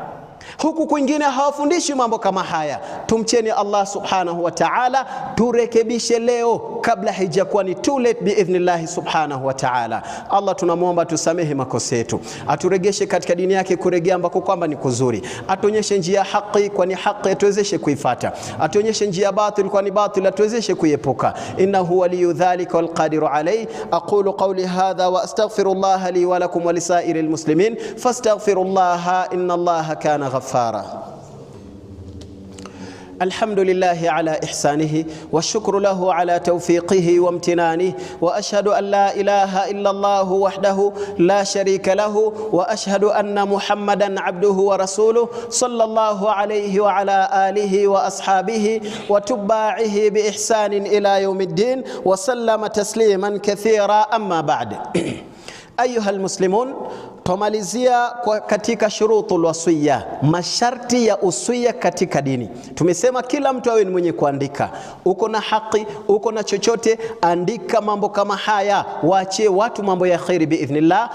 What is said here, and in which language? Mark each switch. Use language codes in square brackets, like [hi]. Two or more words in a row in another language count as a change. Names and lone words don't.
[sw] Huku kwingine hawafundishi mambo kama haya. Tumcheni Allah [ar] سبحانه وتعالى, [sw] turekebishe leo kabla haijakuwa ni [en] too late [ar] بإذن الله سبحانه وتعالى. [sw] Allah tunamuomba tusamehe makosa yetu, aturegeshe katika dini yake kuregea ambako kwamba ni kuzuri, atuonyeshe njia haki kwa ni haki, atuwezeshe kuifuata, atuonyeshe njia batil kwa ni batil, atuwezeshe kuiepuka. [ar] إنه ولي ذلك والقادر عليه. أقول قولي هذا وأستغفر الله لي ولكم ولسائر المسلمين فاستغفر الله إن الله كان غفارا. الحمد لله على إحسانه والشكر له على توفيقه وامتنانه، وأشهد أن لا إله إلا الله وحده لا شريك له، وأشهد أن محمدا عبده ورسوله صلى الله عليه وعلى آله وأصحابه وتباعه بإحسان إلى يوم الدين وسلم تسليما كثيرا. أما بعد، أيها المسلمون, [sw] tumalizia katika [ar] شروط الوصية, [sw] masharti ya usia katika dini. Tumesema kila mtu awe ni mwenye kuandika. Uko na haki, uko na chochote, andika mambo kama haya, waachie watu mambo ya khairi biidhnillah.